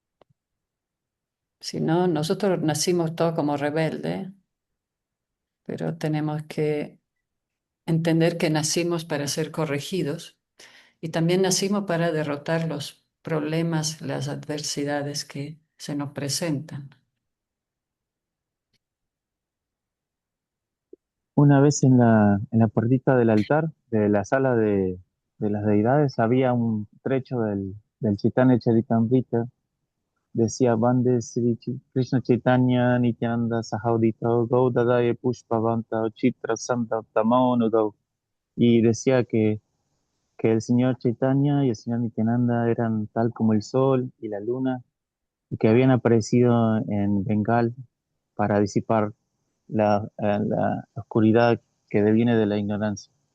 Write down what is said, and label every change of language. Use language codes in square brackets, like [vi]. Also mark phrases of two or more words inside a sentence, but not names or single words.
[es] Si no, nosotros nacimos todos como rebeldes, pero tenemos que entender que nacimos para ser corregidos y también nacimos para derrotar los problemas, las adversidades que se nos presentan. Una vez en la puertita del altar de la sala de las deidades había un trecho del Chaitanya Charitamrita decía [sa] Bande Sri Krishna Chaitanya Nityananda Sahaudito Gaudadaya Pushpavanta Chitra Samdaptamao Nudau. [es] Y decía que el señor Chaitanya y el señor Nityananda eran tal como el sol y la luna, y que habían aparecido en Bengal para disipar la oscuridad que deviene de la ignorancia.